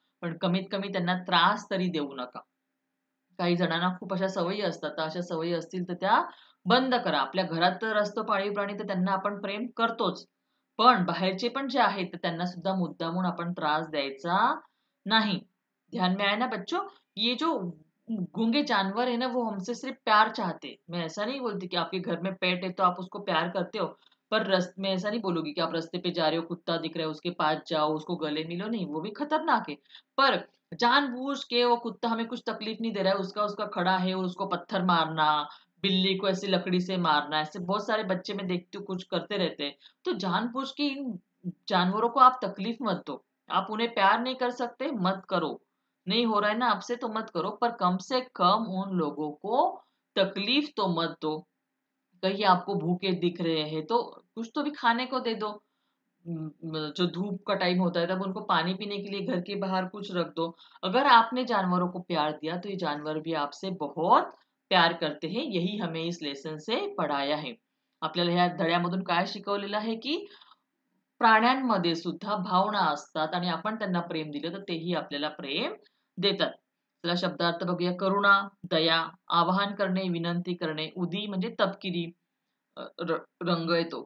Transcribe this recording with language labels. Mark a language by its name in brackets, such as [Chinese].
[Marathi] पण कमीत कमी त्यांना त्रास तरी देऊ नका. काही जणांना खूप अशा सवयी असतात. तर अशा सवयी असतील तर त्या बंद करा. आपल्या घरात तर असतो पाळीव प्राणी तर त्यांना आपण प्रेम करतोच. पण बाहेरचे पण जे आहेत तर त्यांना सुद्धा मुद्दामून आपण त्रास द्यायचा नाही. [Hindi] ध्यान में आया ना बच्चों? ये जो गूंगे जानवर है ना वो हमसे सिर्फ प्यार चाहते हैं। मैं ऐसा नहीं बोलती कि आपके घर में पेट है तो आप उसको प्यार करते हो। पर मैं ऐसा नहीं बोलूंगी कि आप रास्ते पे जा रहे हो कुत्ता दिख रहा है उसके पास जाओ उसको गले मिलो, नहीं वो भी खतरनाक है। पर जानबूझ के वो कुत्ता हमें कुछ तकलीफ नहीं दे रहा है, उसका उसका खड़ा है और उसको पत्थर मारना, बिल्ली को ऐसे लकड़ी से मारना, ऐसे बहुत सारे बच्चे मैं देखती हूँ कुछ करते रहते हैं। तो जानबूझ के इन जानवरों को आप तकलीफ मत दो। आप उन्हें प्यार नहीं कर सकते, मत करो। नहीं हो रहा है ना आपसे तो मत करो, पर कम से कम उन लोगों को तकलीफ तो मत दो। कहीं आपको भूखे दिख रहे हैं तो कुछ तो भी खाने को दे दो। जो धूप का टाइम होता है तब उनको पानी पीने के लिए घर के बाहर कुछ रख दो। अगर आपने जानवरों को प्यार दिया तो ये जानवर भी आपसे बहुत प्यार करते हैं। यही हमें इस लेसन से पढ़ाया है। [Marathi] आपल्याला ह्या धड्यामधून काय शिकवलेलं आहे की प्राण्यांमध्ये सुद्धा भावना असतात आणि आपण त्यांना प्रेम दिलं तर तेही आपल्याला प्रेम देतात. चला शब्दार्थ बघूया. करुणा, दया, आवाहन करणे, विनंती करणे. उदी म्हणजे तपकिरी रंग येतो.